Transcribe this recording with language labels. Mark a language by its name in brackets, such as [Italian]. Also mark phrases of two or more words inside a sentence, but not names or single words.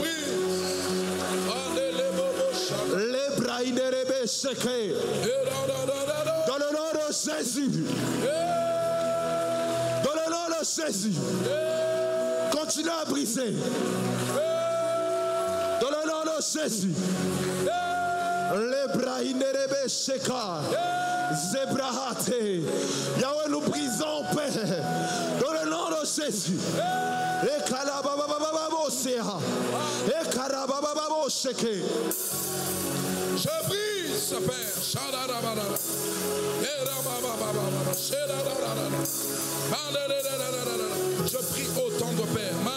[French] Les braïnes rébés séqués. Dans le nom de Jésus. Dans le nom de Jésus. Continue à briser. Dans le nom de Jésus. Les braïnes rébés séqués. Zebrahate. Yahweh, nous brisons, Père. Dans le nom de Jésus. Et Karabababababosea. Et Karababababoseke. Je brise, Père. Je prie autant de Père.